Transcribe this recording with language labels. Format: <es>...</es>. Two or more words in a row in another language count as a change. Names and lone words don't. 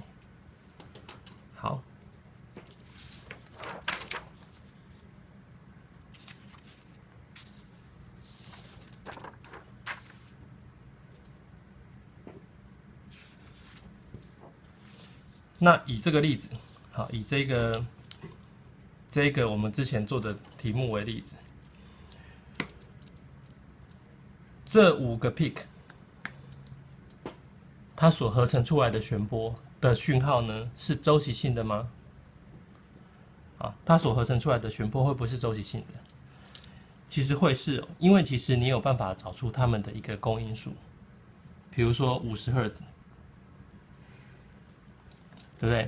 <zh>好，那以這個例子，以這個我們之前做的題目為例子，這5個 peak，它所合成出來的旋波的訊號呢，是周期性的嗎？它所合成出來的旋波會不會是周期性的？其實會是，因為其實你有辦法找出它們的一個公因数，比如說50赫茲，對不對？</zh>